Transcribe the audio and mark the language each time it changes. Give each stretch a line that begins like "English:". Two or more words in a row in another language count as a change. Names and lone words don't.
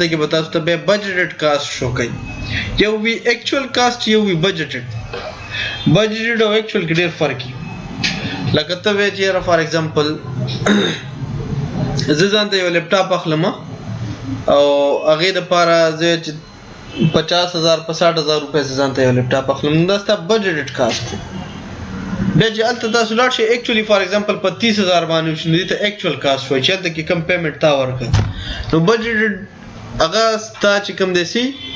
Pashto: کې به تاسو ته به
English: budgeted cost
Pashto: شو کوي یو وی
English: actual cost
Pashto: یو وی budgeted او actual کې ډېر فرق دی لکه ته وی چې
English: for example
Pashto: زه ځان ته یو لپټاپ اخلم او هغه د پاره زه 50,000 په 60,000 روپے ځان ته یو لپټاپ اخلم دا ست
English: budgeted cost
Pashto: بیا چې الته تاسو لاړ شئ
English: actually for example
Pashto: په 30,000 باندې شنو دي ته
English: actual cost
Pashto: وایي چې الته کې کم پیمنٹ تا ورکړه نو budgeted هغه ستا چې کم دی سي